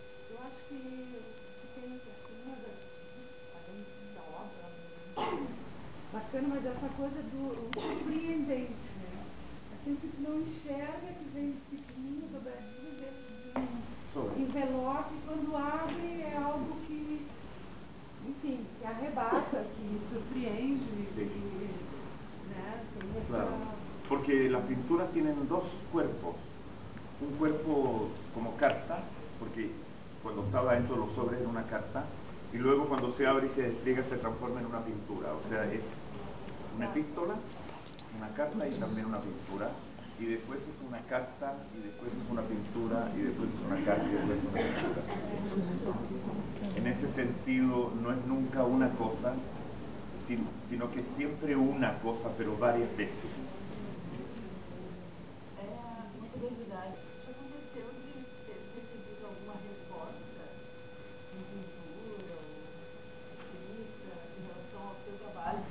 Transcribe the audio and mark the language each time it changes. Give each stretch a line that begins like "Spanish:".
Portuguese: Eu acho que tem assim, além da obra, bacana, mas essa coisa do surpreendente, né? Aquilo que tu não enxerga, que vem pequenininho, dobradinho, dentro de um envelope, e quando abre é algo que, enfim, que arrebata, que surpreende, que, né? Tem essa...
Spanish: Claro, porque las pinturas tienen dos cuerpos. Un cuerpo como carta, porque cuando estaba dentro de los sobres era una carta, y luego cuando se abre y se despliega se transforma en una pintura. O sea, es una epístola, una carta y también una pintura, y después es una carta, y después es una pintura, y después es una carta, y después es una pintura. En ese sentido, no es nunca una cosa, sino que siempre una cosa, pero varias veces.
Portuguese: Uma curiosidade, já aconteceu de ter recebido alguma resposta em pintura ou escrita em relação ao seu trabalho?